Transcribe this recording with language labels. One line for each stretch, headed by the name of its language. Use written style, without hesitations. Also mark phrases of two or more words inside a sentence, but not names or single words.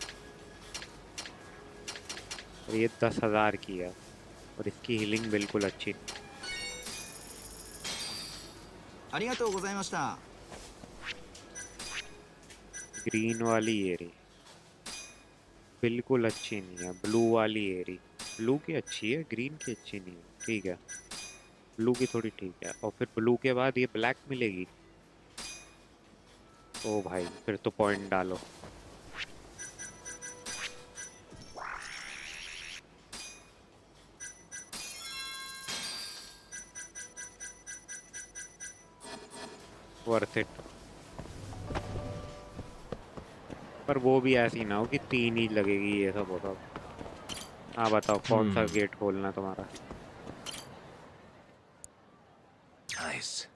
Hindi: और ये 10,000 की है और इसकी हीलिंग बिल्कुल अच्छी।
Japanese: ありがとうございました。
Hindi: ग्रीन वाली ये रही, बिल्कुल अच्छी नहीं है। ब्लू वाली ये रही, ब्लू की अच्छी है, ग्रीन की अच्छी नहीं है। ठीक है, ब्लू की थोड़ी ठीक है। और फिर ब्लू के बाद ये ब्लैक मिलेगी। ओ भाई फिर तो पॉइंट डालो।
English: worth it.
Hindi: पर वो भी ऐसी ना हो कि 3 ही लगेगी ये सब होता। हाँ बताओ कौन सा गेट खोलना है तुम्हारा?
English: Nice.